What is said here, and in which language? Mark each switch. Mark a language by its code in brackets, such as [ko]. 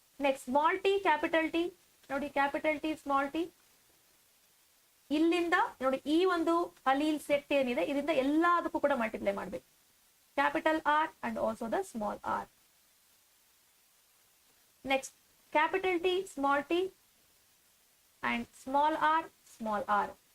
[en] Next, small t, capital T. ನೋಡಿ, capital T, small t. [kn] ಇಲ್ಲಿಂದ ನೋಡಿ, ಈ ಒಂದು ಅಲೀಲ್ ಸೆಟ್ ಏನಿದೆ ಇದರಿಂದ ಎಲ್ಲದಕ್ಕೂ ಕೂಡ ಮಲ್ಟಿಪ್ಲೈ ಮಾಡಬೇಕು. [en] capital R and also the small r. Next, capital T, small t and small r.